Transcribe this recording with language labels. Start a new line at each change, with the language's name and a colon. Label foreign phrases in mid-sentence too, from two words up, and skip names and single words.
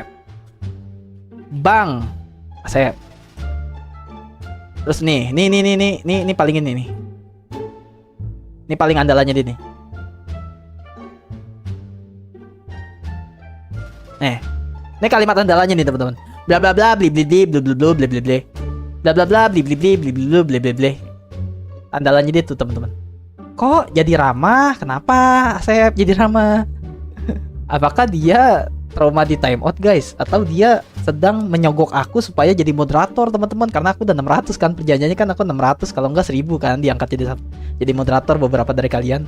Indonesian: Bang, Asep. Terus nih paling ini nih. Ini paling andalannya dia nih. Ini kalimat andalannya nih teman-teman. Bla bla bla bli bli bli bla bla bla bli bli bli. Bla bla bla bli bli bli bli bli bli bli bli. Andalannya dia tuh teman-teman. Kok jadi ramah? Kenapa Asep jadi ramah? Apakah dia trauma di timeout guys? Atau dia sedang menyogok aku supaya jadi moderator teman-teman? Karena aku udah 600 kan, perjanjiannya kan aku 600, kalau enggak 1000 kan diangkat jadi moderator beberapa dari kalian.